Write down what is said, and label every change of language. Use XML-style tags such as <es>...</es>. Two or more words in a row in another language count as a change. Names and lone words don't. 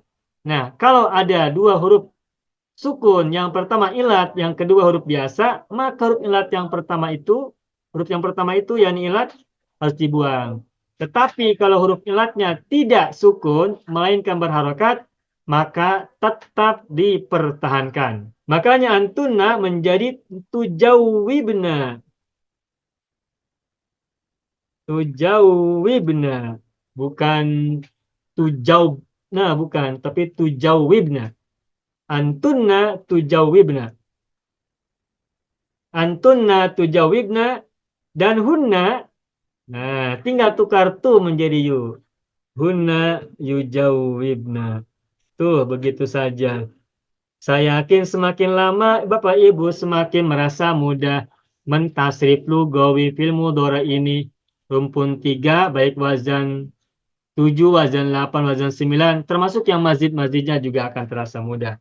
<id>Nah, kalau ada dua huruf sukun, yang pertama ilat, yang kedua huruf biasa, maka huruf yang pertama itu yakni ilat harus dibuang. Tetapi kalau huruf ilatnya tidak sukun, melainkan berharokat, maka tetap dipertahankan. Makanya antuna menjadi tujawibna. Tujawibna. Bukan tujaubna, bukan, tapi tujawibna.</id> <ar>أنتن تجاوبن. أنتن تجاوبن dan hunna.</ar> <id>Nah, tinggal tukar tu menjadi yu.</id> <ar>هن يجاوبن.</ar> <id>Tuh, begitu saja. Saya yakin semakin lama Bapak Ibu semakin merasa mudah mentasrif</id> <ar>لغوي في المضارع</ar> <id>ini. Rumpun 3 baik wazan 7, wazan 8, wazan 9, termasuk yang mazid-mazidnya juga akan terasa mudah.</id>